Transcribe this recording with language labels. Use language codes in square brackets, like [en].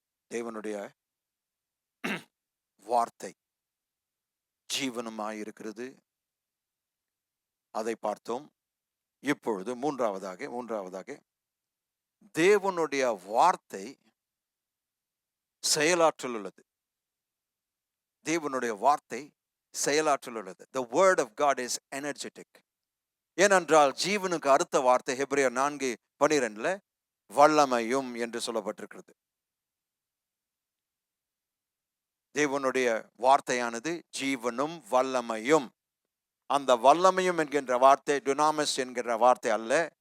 [ta] தேவனுடைய வார்த்தை ஜீவனமாய் இருக்கிறது, அதை பார்த்தோம். இப்பொழுது மூன்றாவதாக தேவனுடைய வார்த்தை செயலாற்றல் உள்ளது. தேவனுடைய வார்த்தை செயலாற்றல் உள்ளது. [en] The word of God is energetic. [ta] ஏனென்றால் ஜீவனுக்கு அடுத்த வார்த்தை எபிரேயர் 4:12 வல்லமையும் என்று சொல்லப்பட்டிருக்கிறது. தேவனுடைய வார்த்தையானது ஜீவனும் வல்லமையும். அந்த வல்லமையும் என்கின்ற வார்த்தை டுனாமஸ் என்கிற வார்த்தை அல்ல.